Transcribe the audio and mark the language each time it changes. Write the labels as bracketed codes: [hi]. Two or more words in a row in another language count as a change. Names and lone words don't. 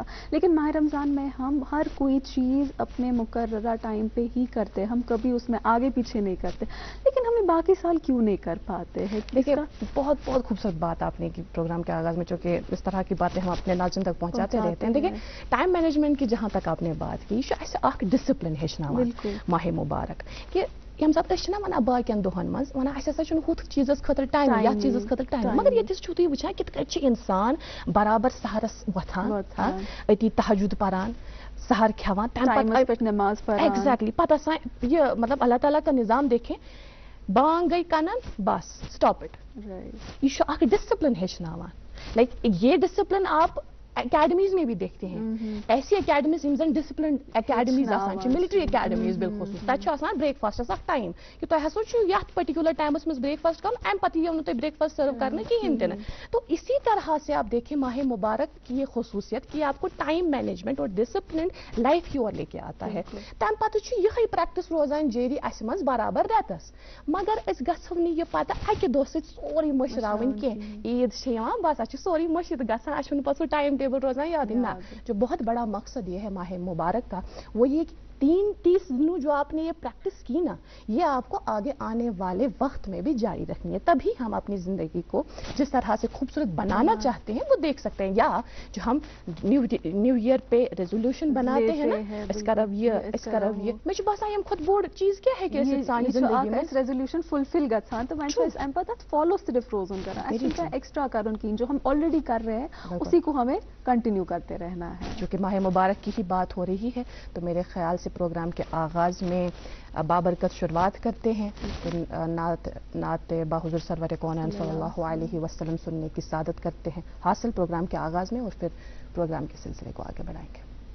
[ur] لیکن ماہ رمضان میں ہم ہر کوئی چیز اپنے مقررہ ٹائم پہ ہی کرتے ہیں, ہم کبھی اس میں آگے پیچھے نہیں کرتے. لیکن ہمیں باقی سال کیوں نہیں کر پاتے ہیں؟ دیکھیے بہت بہت خوبصورت بات آپ نے کی پروگرام کے آغاز میں, چونکہ اس طرح کی باتیں ہم اپنے ناظرین تک پہنچاتے رہتے ہیں. دیکھیں [en] time management [ur] کی جہاں تک آپ نے بات کی, [ks] یہ ایسے اخ ڈسپلن ہیچناوان ماہ مبارک کہ یم سات أسۍ چھِنا ونان باقین دۄہن منٛز ونان اَسہِ ہسا چھُنہٕ ہُتھ چیٖزس خٲطرٕ ٹایم, یتھ چیٖزس خٲطرٕ ٹایم, مگر ییٚتِس چھُو تُہۍ وٕچھان کِتھ کٔنۍ چھِ اِنسان برابر سحرس وۄتھان, أتی تہجد پران, سحر کھٮ۪وان, تمہِ پتہٕ نماز پڑھان. ایگزیکٹلی پتہٕ آسان [ur] یہ مطلب اللہ تعالیٰ کا نظام دیکھیں, [ks] بانگ گئی کنن بس [en] stop it. [ks] یہ چھُ اکھ ڈسپلن ہیچناوان. [ur] لائک یہ ڈسپلن آپ اکیڈمیز میں بھی دیکھتے ہیں, ایسی اکیڈمیز [ks] یم زن ڈسپلن اکیڈمیز آسان چھِ, [en] military academies [ks] بالخصوص, تتہِ چھُ آسان بریک فاسٹس اکھ ٹایم کہ تۄہہِ ہسا چھُ یتھ پرٹیکولر ٹائمس منٛز بریک فاسٹ کرُن, امہِ پتہٕ یِیو نہٕ تۄہہِ [en] breakfast serve [ks] کرنہٕ کہیٖنۍ تہِ نہٕ. [ur] تو اسی طرح سے آپ دیکھیں ماہ مبارک کی یہ خصوصیت کہ آپ کو [en] time management [ur] اور [en] discipline life [ur] کی اور لے کے آتا ہے. [ks] تمہِ پتہٕ چھُ یِہے پریکٹس روزان جٲری اسہِ منٛز برابر رٮ۪تس, مگر أسۍ گژھو نہٕ یہِ پتہٕ اکہِ دۄہ سۭتۍ سورُے مٔشراوٕنۍ کینٛہہ. عیٖد چھِ یِوان بس اَسہِ چھُ سورُے مٔشِتھ گژھان, اَسہِ چھُنہٕ پتہٕ سُہ ٹایم ٹیبل روزان یادٕے. [ur] نہ, جو بہت بڑا مقصد یہ ہے ماہ مبارک کا, وہ یہ 30 دنوں جو آپ نے یہ پریکٹس کی نا, یہ آپ کو آگے آنے والے وقت میں بھی جاری رکھنی ہے. تبھی ہم اپنی زندگی کو جس طرح سے خوبصورت بنانا چاہتے ہیں وہ دیکھ سکتے ہیں. یا جو ہم [en] New Year [ur] پہ ریزولوشن بناتے ہیں نا, [ks] اس کرو یہ مجھے چھُ باسان یم کھۄتہٕ بوٚڑ چیز [ur] کیا ہے کہ سانہِ زندگی میں [ks] ریزولوشن فلفل گژھان تو وۄنۍ چھُ اَسہِ اَمہِ پتہٕ اَتھ فالو صرف روزُن کران, اَسہِ چھُنہٕ کانٛہہ ایکسٹرا کرُن کِہیٖنۍ. [ur] جو ہم آلریڈی کر رہے ہیں اسی کو ہمیں کنٹینیو کرتے رہنا ہے. چونکہ ماہ مبارک کی ہی بات ہو رہی ہے تو میرے خیال سے پروگرام کے آغاز میں بابرکت شروعات کرتے ہیں, نعت با حضور سرور کونین صلی اللہ علیہ وسلم سننے کی سعادت کرتے ہیں حاصل پروگرام کے آغاز میں, اور پھر پروگرام کے سلسلے کو آگے بڑھائیں گے.